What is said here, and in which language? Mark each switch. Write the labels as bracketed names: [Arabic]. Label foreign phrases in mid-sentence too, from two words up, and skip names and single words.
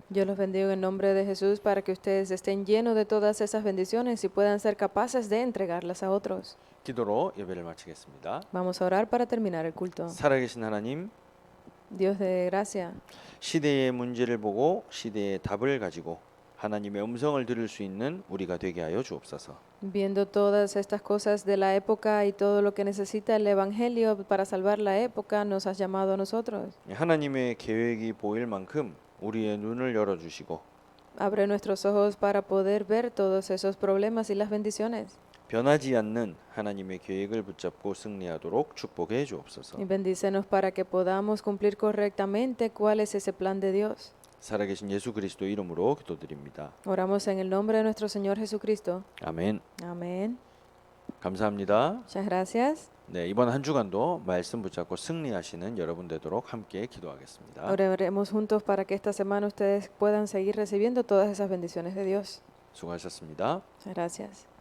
[Spanish] Yo los bendigo en nombre de Jesús para que ustedes estén llenos de todas esas bendiciones y puedan ser capaces de entregarlas a otros. [Korean] 기도로 예배를 마치겠습니다. [Spanish] Vamos a orar para terminar el culto. [Korean] 살아계신 하나님, [Spanish] Dios de gracia, [Korean] 시대의 문제를 보고 시대의 답을 가지고 하나님의 음성을 들을 수 있는 우리가 되게 하여 주옵소서. [Spanish] viendo todas estas cosas de la época y todo lo que necesita el Evangelio para salvar la época, nos has llamado a nosotros. [Korean] 하나님의 계획이 보일 만큼 우리의 눈을 열어 주시고 [Spanish] Abre nuestros ojos para poder ver todos esos problemas y las bendiciones. [Korean] 변하지 않는 하나님의 계획을 붙잡고 승리하도록 축복해 주옵소서. [Spanish] Y bendícenos para que podamos cumplir correctamente cuál es ese plan de Dios. [Korean] 살아계신 예수 그리스도 이름으로 기도드립니다. [Spanish] Oramos en el nombre de nuestro Señor Jesucristo. [Korean] 아멘. [Spanish] Amén. [Korean] 감사합니다. [Spanish] Muchas gracias. [Korean] 네, 이번 한 주간도 말씀 붙잡고 승리하시는 여러분 되도록 함께 기도하겠습니다. [Spanish] Oraremos juntos para que esta semana ustedes puedan seguir recibiendo todas esas bendiciones de Dios. [Korean] 수고하셨습니다. [Spanish] Muchas gracias.